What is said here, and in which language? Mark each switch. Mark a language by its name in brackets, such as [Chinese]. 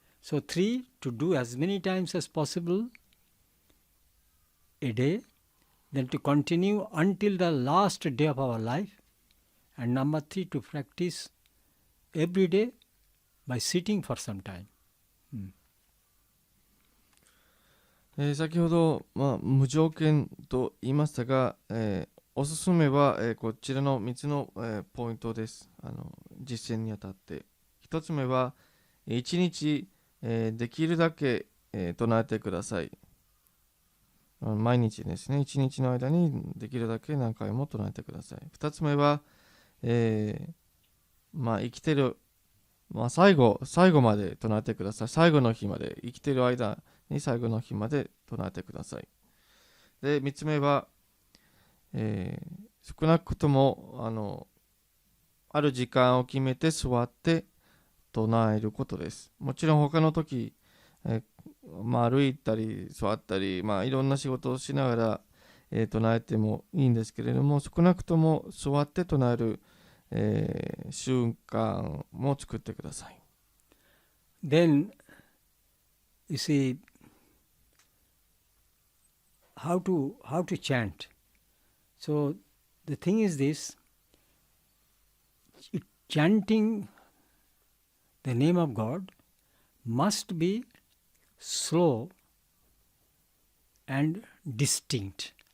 [English] So 3, to do as many times as possible a day, then to continue until the last day of our life. And number 3, to practice every day by sitting for some time. [Japanese] 先ほど、無条件と言いましたが、おすすめは、こちらの3つの、ポイントです。実践にあたって。1つ目は、1日、できるだけ、唱えてください。毎日ですね、1日の間にできるだけ何回も唱えてください。 2つ目は、生きてる、最後まで唱えてください。最後の日まで、生きてる間に最後の日まで唱えてください。で、3つ目は、少なくともある時間を決めて座って唱えることです。もちろん他の時、歩いたり座ったり、いろんな仕事をしながら、唱えてもいいんですけれども、少なくとも座って唱える、習慣も作ってください。 [English] Then, you see, how to chant. So the thing is this, chanting the name of God must be slow and distinct.